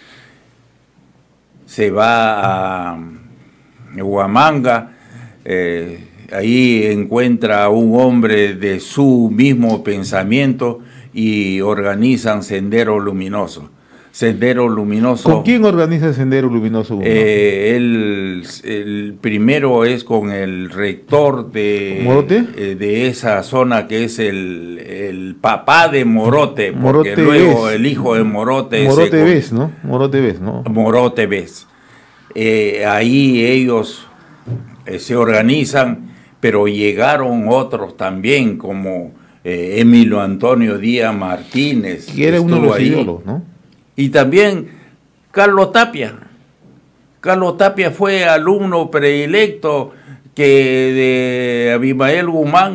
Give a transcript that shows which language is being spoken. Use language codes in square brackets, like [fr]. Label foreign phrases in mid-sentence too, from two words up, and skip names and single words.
[es] Se va a Huamanga, ahí encuentra a un hombre de su mismo pensamiento y organizan Sendero Luminoso. Sendero Luminoso. ¿Con quién organiza Sendero Luminoso? El primero es con el rector de esa zona, que es el papá de Morote, porque Morote luego Bes. El hijo de Morote. Morote Bes, ¿no? Morote Bes, ¿no? Morote Bes. Ahí ellos se organizan, pero llegaron otros también, como Emilio Antonio Díaz Martínez. Que era uno de los ideólogos, ¿no? Y también Carlos Tapia. Carlos Tapia fue alumno predilecto de Abimael Guzmán.